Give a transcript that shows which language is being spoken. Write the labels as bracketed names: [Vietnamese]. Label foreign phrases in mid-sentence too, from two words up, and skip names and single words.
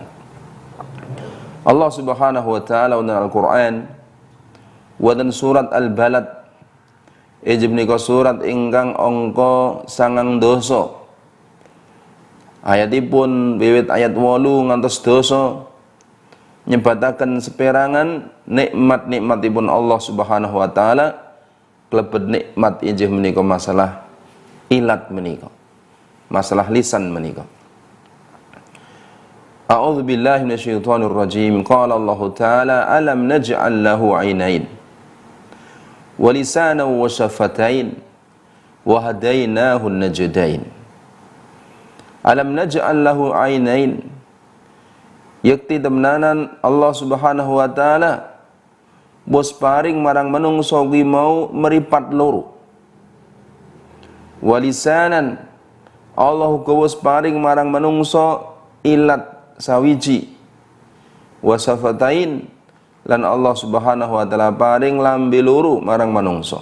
[Arabic] الله سبحانه وتعالى [Javanese] dalam Al-Qur'an wonten surat Al-Balad inggih menika surat ingkang angka 9 ayatipun wiwit ayat 8 ngantos 10 nyebataken seperangan nikmat-nikmatipun [Arabic] الله سبحانه وتعالى [Javanese] klebet nikmat inggih menika masalah ilat menika, masalah lisan menika. [Arabic] أعوذ بالله من الشيطان الرجيم. قال الله تعالى ألم نجعل له عينين ولسانا وشفتين وهديناه النجدين. ألم نجعل له عينين. [Javanese] Yakti temenanan [Arabic] الله سبحانه وتعالى [Javanese] bos paring marang manungsa kuwi mau meripat loro. [Arabic] ولسانا [Javanese] Allah uga wis paring marang manungsa ilat sawiji, wasafatain lan [Arabic] الله سبحانه وتعالى [Javanese] paring lambe loro marang manungsa.